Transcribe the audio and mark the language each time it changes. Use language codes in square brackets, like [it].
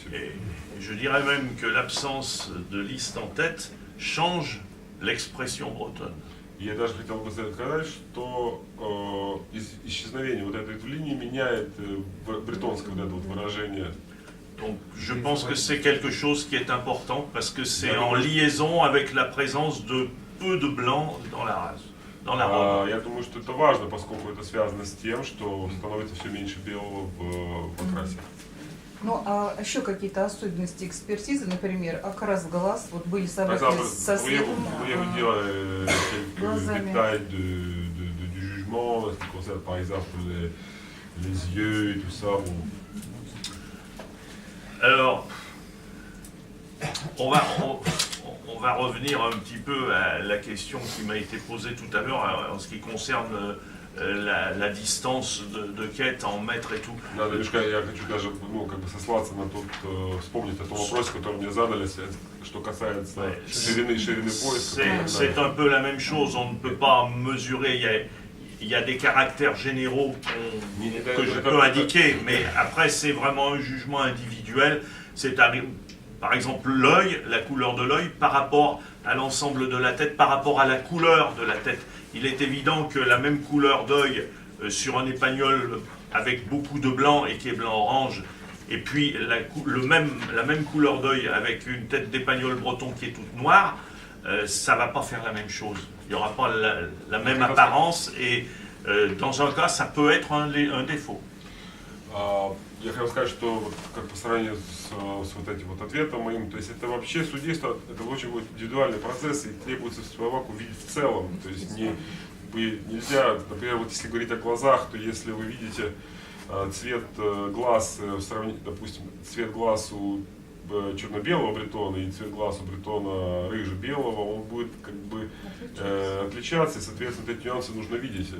[fr] Et je dirais même que l'absence de liste en tête change l'expression bretonne. [ru] Я даже хотел бы сказать, что исчезновение вот этой линии меняет бретонское вот это вот выражение. [fr] Donc je pense que c'est quelque chose qui est important parce que c'est en liaison avec la présence de peu de blanc dans la race, dans la robe. [ru] Я думаю, что это важно, поскольку это связано с тем, что становится все меньше белого в окрасе. Ну, а еще какие-то особенности экспертизы, например, окрас глаз, вот были собаки со светлым [fr] quelques détails du jugement, ce qui concerne par exemple les yeux et tout ça. Bon. Alors, on va revenir un petit peu à la question qui m'a été posée tout à l'heure en ce qui concerne la distance de quête en mètres et tout. [ru] Да, Лешка, я хочу даже сослаться на тот, вспомнить о том вопросе, который мне задали, что касается ширины пояса. [fr] C'est un peu la même chose, on ne peut pas mesurer, il y a des caractères généraux que je peux indiquer, mais après c'est vraiment un jugement individuel. C'est par exemple l'œil, la couleur de l'œil par rapport à l'ensemble de la tête, par rapport à la couleur de la tête. Il est évident que la même couleur d'œil sur un épagnol avec beaucoup de blanc et qui est blanc-orange, et puis la même couleur d'œil avec une tête d'épagnol breton qui est toute noire, ça ne va pas faire la même chose. Il n'y aura pas la même apparence et dans un cas, ça peut être un défaut. [ru] Я хотел сказать, что как по сравнению с вот этим вот ответом моим, то есть это вообще судейство, это очень будет индивидуальный процесс и требуется собаку видеть в целом. То есть нельзя, например, вот если говорить о глазах, то если вы видите цвет глаз, допустим, цвет глаз у черно-белого бретона и цвет глаз у бретона рыже-белого, он будет как бы отличаться, и, соответственно, эти нюансы нужно видеть.